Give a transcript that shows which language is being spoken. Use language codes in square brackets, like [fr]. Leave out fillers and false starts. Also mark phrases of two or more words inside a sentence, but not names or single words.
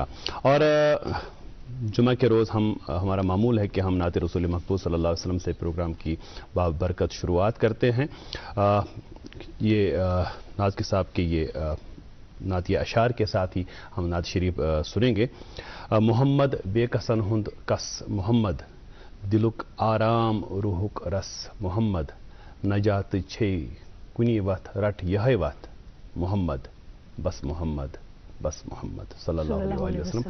[ur] اور جمعہ کے روز ہمارا معمول ہے کہ ہم نعت رسول محبوب [ar] صلی اللہ علیہ وسلم [ur] سے پروگرام کی بابرکت شروعات کرتے ہیں. یہ ناز کے صاحب کے یہ نعتیہ اشعار کے ساتھ ہی ہم نعت شریف سنیں گے. [ks] محمد بے کسن ہند کس محمد, دلک آرام روحک رس محمد, نجات چھے کنی وت رٹ یہ وت محمد, بس محمد بس محمد [ar] صلی اللہ علیہ وسلم.